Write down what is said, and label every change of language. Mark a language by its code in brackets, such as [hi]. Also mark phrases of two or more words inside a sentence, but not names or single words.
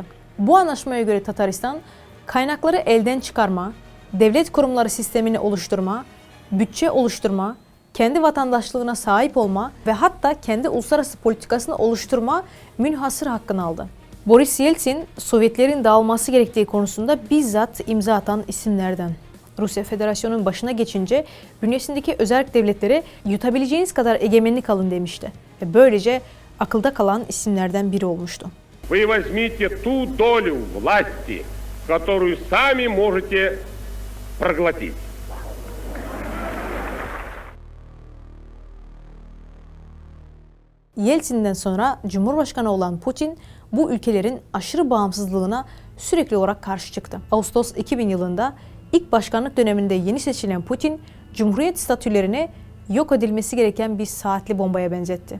[tr] Bu anlaşmaya göre Tataristan, kaynakları elden çıkarma, devlet kurumları sistemini oluşturma, bütçe oluşturma, kendi vatandaşlığına sahip olma ve hatta kendi uluslararası politikasını oluşturma münhasır hakkını aldı. Boris Yeltsin, Sovyetlerin dağılması gerektiği konusunda bizzat imza atan isimlerden. Rusya Federasyonu'nun başına geçince bünyesindeki özerk devletlere yutabileceğiniz kadar egemenlik alın demişti. Ve böylece akılda kalan isimlerden biri olmuştu. [ru] Вы возьмите ту долю власти, которую сами можете проглотить. [tr] Yeltsin'den sonra Cumhurbaşkanı olan Putin bu ülkelerin aşırı bağımsızlığına sürekli olarak karşı çıktı. Ağustos 2000 yılında ilk başkanlık döneminde yeni seçilen Putin, Cumhuriyet statülerini yok edilmesi gereken bir saatli bombaya benzetti.